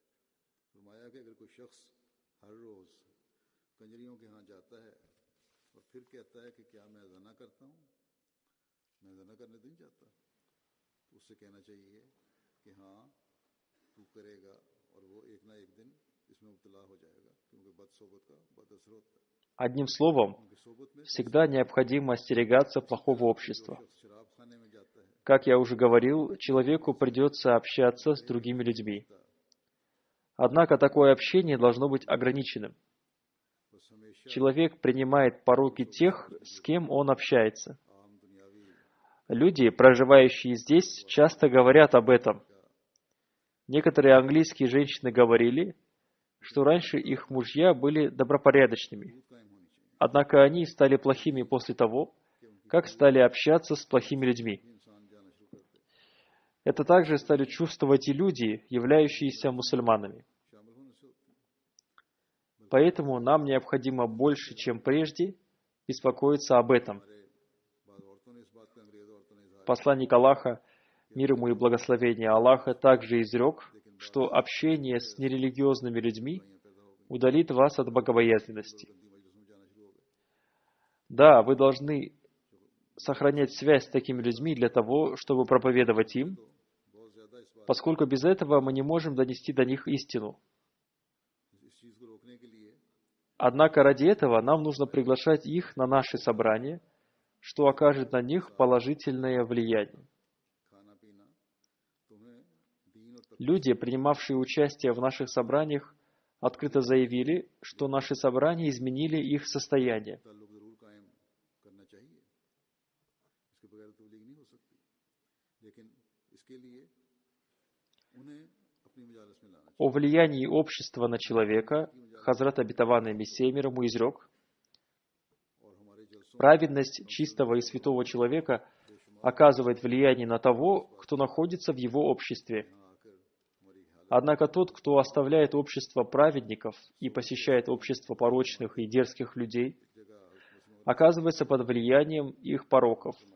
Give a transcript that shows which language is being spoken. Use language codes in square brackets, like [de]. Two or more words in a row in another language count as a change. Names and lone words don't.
[ur] فرمایا کہ اگر کوئی شخص ہر روز کنجریوں کے یہاں جاتا ہے اور پھر کہتا ہے کہ کیا میں زنا کرتا ہوں، میں زنا کرنے نہیں جاتا، تو اس سے کہنا چاہیے کہ ہاں تو کرے گا اور وہ ایک نہ ایک دن اس میں مبتلا ہو جائے گا، کیونکہ بدصحبت کا بد اثر ہوتا ہے. [ru] Одним словом, [ur] کیونکہ صحبت میں [ru] всегда необходимо остерегаться плохого общества. [ur] شخص شراب خانے میں جاتا ہے, [ru] Как я уже говорил, человеку придется общаться с другими людьми. Однако такое общение должно быть ограниченным. [ur] بس ہمیشہ [ru] Человек принимает пороки тех, с кем он общается. [ur] عام دنیاوی [ru] Люди, проживающие здесь, часто говорят об этом. Некоторые английские женщины говорили, что раньше их мужья были добропорядочными. [ur] قائم ہونی چاہیے. [ru] Однако они стали плохими после того, как стали общаться с плохими людьми. [ur] انسان جانا شروع کر دے, [ru] Это также стали чувствовать и люди, являющиеся мусульманами. [ur] شامل ہونے سے ہوتی ہے. [ru] Поэтому нам необходимо больше, чем прежде, беспокоиться об этом. [ur] بعد عورتوں نے اس بات کا انگریز عورتوں نے اظہار [ru] Посланник Аллаха, мир ему и благословение Аллаха, также изрек, что общение с нерелигиозными людьми удалит вас от богобоязненности. [ur] گندی مجلسوں میں جانا شروع ہو گئے. [ru] Да, вы должны сохранять связь с такими людьми для того, чтобы проповедовать им, [ur] بہت زیادہ اس بات [ru] поскольку без этого мы не можем донести до них истину. [ur] اس چیز کو روکنے کے لیے [ru] Однако ради этого нам нужно приглашать их на наши собрания, что окажет на них положительное влияние. [ur] کھانا پینا تمہیں دین اور [ru] Люди, принимавшие участие в наших собраниях, открыто заявили, что наши собрания изменили их состояние. [ur] تعلق ضرور قائم کرنا چاہیے، اس کے بغیر تبلیغ نہیں ہو سکتی، لیکن اس کے لیے انہیں [ru] О влиянии общества на человека Хазрат Обетованный Мессия мир ему изрек: праведность чистого и святого человека оказывает влияние на того, кто находится в его обществе. Однако тот, кто оставляет общество праведников и посещает общество порочных и дерзких людей, оказывается под влиянием их пороков.